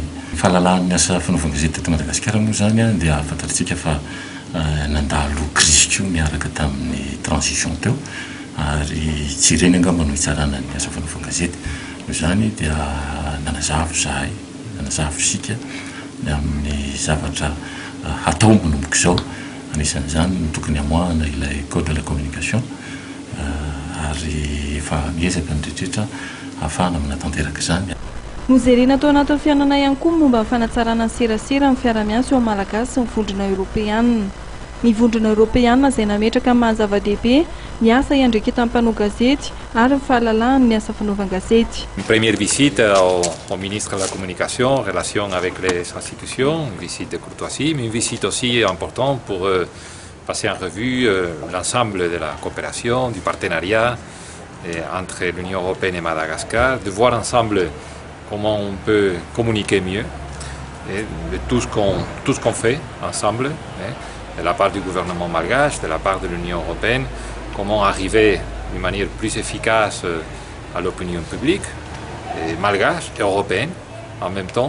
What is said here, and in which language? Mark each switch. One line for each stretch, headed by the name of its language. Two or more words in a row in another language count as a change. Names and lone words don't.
Malagasy: Fahalalan'ny asa fanaovana gazety teto Madagasikara moa zany dia fantatritsika fa nandalo crise koa miaraka tamin'ny transition teo ary tsy ireny angamba no hitsarana ny asa fanaovana gazety noho zany dia nanazavo zahay nanazavo isika amin'ny zavatra hatao manomboka izao anisan'izany no tokony hamoahana ilay
French: code de la communication
Malagasy: ary efa miezaka ny rehetrrehetra ahafahana manatanteraka izany. Nozerena tao anatin'ny fianana ihany koa momba ny fanatsarana ny serasera amin'ny fiara-miasa eo malagasy sy ny vondrona Eoropeanina. Ny vondrona Eoropeanina izay nametraka amin'ny mahazava-dehibe ny asa iandreketan'ny mpanao gazety ary ny fahalalahany ny asa fanaovana gazety.
French: Une première visite au ministre de la Communication en relation avec les institutions, une visite de courtoisie, mais une visite aussi importante pour passer en revue l'ensemble de la coopération, du partenariat entre l'Union européenne et Madagascar, de voir ensemble comment on peut communiquer mieux et de tout ce qu'on fait ensemble, de la part du gouvernement malgache, de la part de l'Union européenne, comment arriver d'une manière plus efficace à l'opinion publique malgache et européenne en même temps.